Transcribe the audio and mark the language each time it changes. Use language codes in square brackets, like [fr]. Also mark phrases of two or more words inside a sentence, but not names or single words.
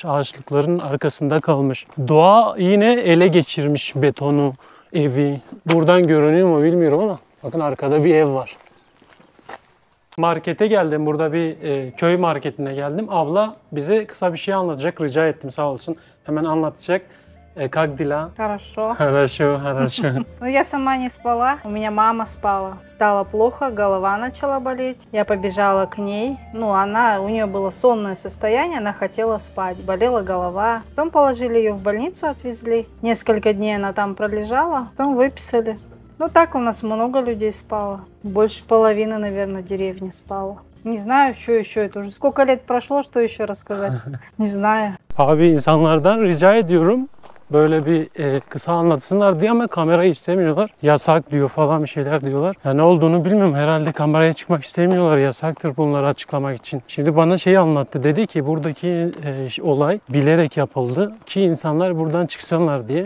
[tr] Ağaçlıkların arkasında kalmış. Doğa yine ele geçirmiş betonu, evi. Buradan görünüyor mu bilmiyorum ama bakın, arkada bir ev var. Markete geldim. Burada bir köy marketine geldim. Abla bize kısa bir şey anlatacak. Rica ettim, sağ olsun. Hemen anlatacak. [ru] Как дела? Хорошо. Хорошо, хорошо. Но я сама не спала, у меня мама спала. Стало плохо, голова начала болеть. Я побежала к ней. У нее было сонное состояние, она хотела спать. Болела голова. Потом положили ее в больницу, отвезли. Несколько дней она там пролежала, потом выписали. Так у нас много людей спало. Больше половины, наверное, деревни спало. Не знаю, что еще. Это уже сколько лет прошло, что еще рассказать. Не знаю. [tr] Abi insanlardan rica ediyorum böyle bir kısa anlatsınlar diye ama kamera istemiyorlar. Yasak diyor falan bir şeyler diyorlar. Ya ne olduğunu bilmiyorum. Herhalde kameraya çıkmak istemiyorlar. Yasaktır bunları açıklamak için. Şimdi bana şeyi anlattı. Dedi ki buradaki olay bilerek yapıldı ki insanlar buradan çıksınlar diye.